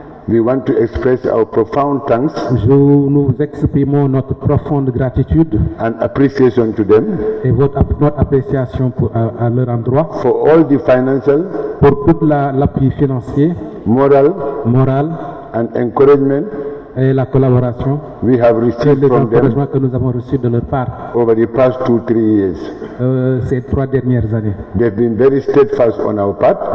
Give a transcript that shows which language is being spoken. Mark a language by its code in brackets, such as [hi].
[en] We want to express our profound thanks [fr] Nous exprimons notre profonde gratitude [en] and appreciation to them [fr] et notre appréciation à leur endroit [en] for all the financial, [fr] pour tout l'appui financier, [en] moral, [fr] moral [en] and encouragement [fr] et la collaboration [en] we have [fr] et [en] received [fr] les [en] from them [fr] encouragements que nous avons reçus de leur part [en] over the past 2-3 years. [fr] ces 3 dernières années. [en] They've been very steadfast on our part,